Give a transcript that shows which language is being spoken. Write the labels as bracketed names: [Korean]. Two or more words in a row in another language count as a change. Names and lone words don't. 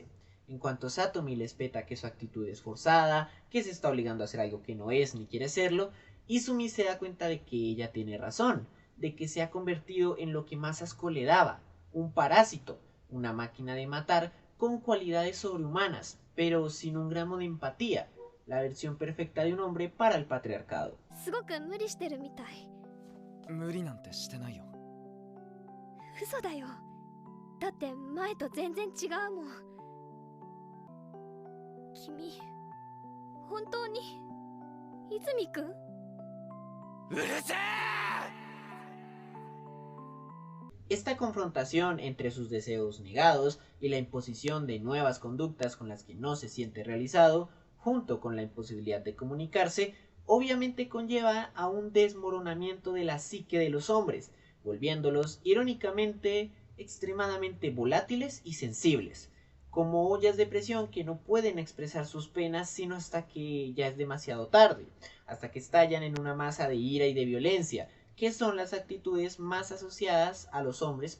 [Spanish] En cuanto Satomi le espeta que su actitud es forzada, que se está obligando a hacer algo que no es ni quiere serlo, Izumi se da cuenta de que ella tiene razón, de que se ha convertido en lo que más asco le daba, un parásito, una máquina de matar con cualidades sobrehumanas, pero sin un gramo de empatía, la versión perfecta de un hombre para el patriarcado. [Japanese] すごく無理してるみたい。無理なんてしてないよ。嘘だよ。だって前と全然違うもん。君、本当に泉くん？うるせえ! [Spanish] Esta confrontación entre sus deseos negados y la imposición de nuevas conductas con las que no se siente realizado, junto con la imposibilidad de comunicarse, obviamente conlleva a un desmoronamiento de la psique de los hombres, volviéndolos irónicamente extremadamente volátiles y sensibles, como ollas de presión que no pueden expresar sus penas sino hasta que ya es demasiado tarde, hasta que estallan en una masa de ira y de violencia, que son las actitudes más asociadas a los hombres.